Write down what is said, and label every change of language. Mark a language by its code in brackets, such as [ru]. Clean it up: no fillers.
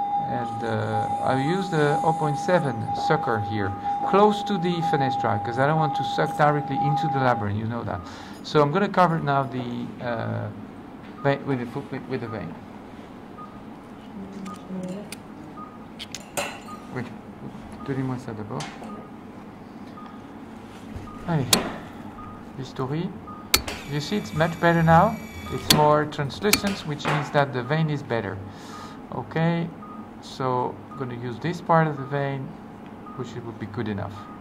[en] And I use the 0.7 sucker here, close to the fenestra, because I don't want to suck directly into the labyrinth. You know that. So I'm going to cover now the vein with the vein. [fr] Oui, donnez-moi ça d'abord. [en] Allez, history. You see, it's much better now. It's more translucent, which means that the vein is better. Okay, so I'm going to use this part of the vein, which it would be good enough.